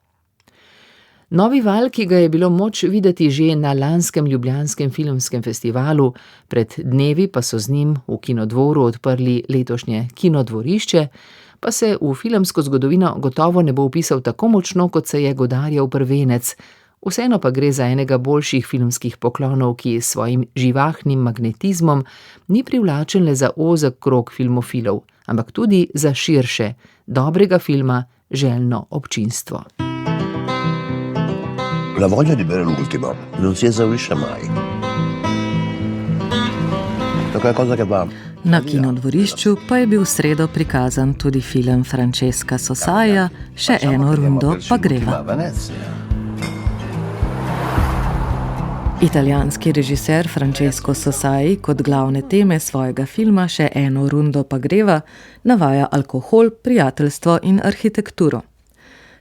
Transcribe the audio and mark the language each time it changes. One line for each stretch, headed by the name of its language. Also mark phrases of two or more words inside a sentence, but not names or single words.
Slovenian: Novi val, ki ga je bilo moč videti že na lanskem ljubljanskem filmskem festivalu, pred dnevi pa so z njim v Kinodvoru odprli letošnje Kinodvorišče, pa se v filmsko zgodovino gotovo ne bo vpisal tako močno, kot se je Godardjev prvenec. Vseeno pa gre za enega boljših filmskih poklonov, ki s svojim živahnim magnetizmom ni privlačen le za ozek krog filmofilov, ampak tudi za širše, dobrega filma željno občinstvo.
Italian: La voglia di bere l'ultimo non si esaurisce mai.
Slovenian: To je
Italian: cosa che va.
Slovenian: Na Kinodvorišču pa je bil v sredo prikazan tudi film Francesca Sosaja Še eno rundo pa greva. Italijanski režiser Francesco Sosai kot glavne teme svojega filma Še eno rundo pa greva navaja alkohol, prijateljstvo in arhitekturo.